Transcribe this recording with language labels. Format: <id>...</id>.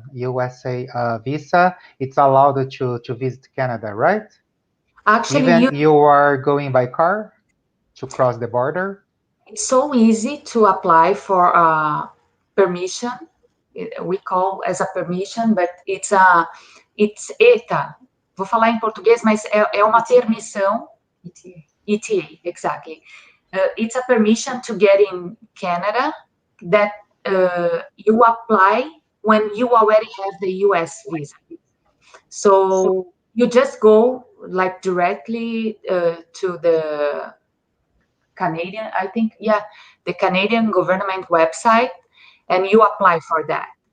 <en>USA visa, it's allowed to visit Canada, right? Actually, Even you are going by car to cross the border? it's so easy to apply for permission. We call as a permission, but it's ETA.</en> <pt>Vou falar em português, mas é uma permissão.</pt> <en>ETA, exactly. It's a permission to get in Canada that you apply when you already have the US visa. So you just go like directly to the Canadian, I think, the Canadian government website, and you apply for that.</en>